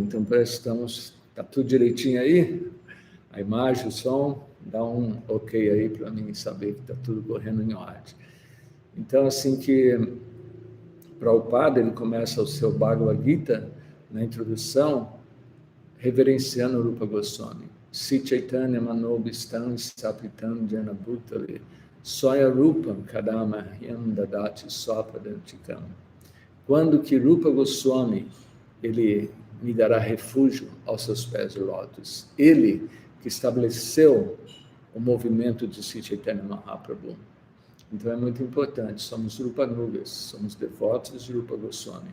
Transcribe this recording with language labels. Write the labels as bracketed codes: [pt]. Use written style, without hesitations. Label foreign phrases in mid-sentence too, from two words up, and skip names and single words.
[pt] Então, prestamos, está tudo direitinho aí? A imagem, o som, dá um ok aí para mim saber que está tudo correndo em ordem. Então, assim que Prabhupada, ele começa o seu Bhagavad Gita, na introdução, reverenciando Rupa Goswami. [sa] सि चैतन्य मनोभीष्टम् स्थापितम् येन भूतले स्वय रूपम् कदाम ह्यम् ददाति स्वपदान्तिकम्. [pt] Quando que Rupa Goswami, ele me dará refúgio aos seus pés de lótus. Ele que estabeleceu o movimento de Si Chaitanya Mahaprabhu. Então é muito importante, somos Rupa Nugas, somos devotos de Rupa Goswami.